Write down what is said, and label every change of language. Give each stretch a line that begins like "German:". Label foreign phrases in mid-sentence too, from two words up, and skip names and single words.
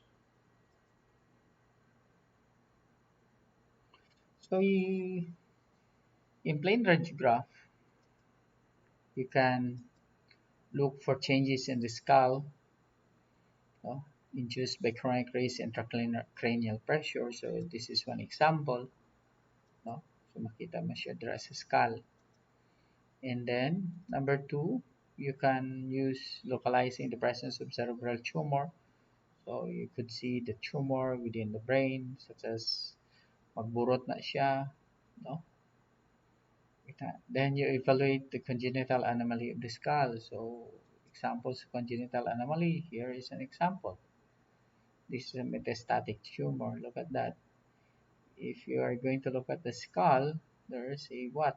English: So in plain radiograph, you can look for changes in the skull, no, induced by chronic raised intracranial pressure. So this is one example. No? So
Hiligaynon: makita mo siya dira sa
English: skull. And then number two, you can use localizing the presence of cerebral tumor. So you could see the tumor within the brain, such as
Hiligaynon: magburot na siya,
English: no? Then you evaluate the congenital anomaly of the skull. So examples of congenital anomaly, here is an example. This is a metastatic tumor. Look at that. If you are going to look at the skull, there is a what?